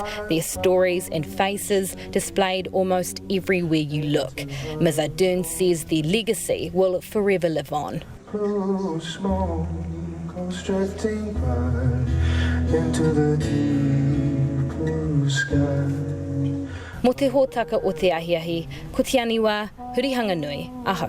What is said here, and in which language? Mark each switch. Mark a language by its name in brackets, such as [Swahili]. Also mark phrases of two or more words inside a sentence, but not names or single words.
[English] Their stories and faces displayed almost everywhere you look. Ms Ardern says their legacy will forever live on. clouds drifting by into the deep blue sky. [Māori] Mo te hōtaka o te ahiahi, ko te Aniwa, Hurihanganui, aho.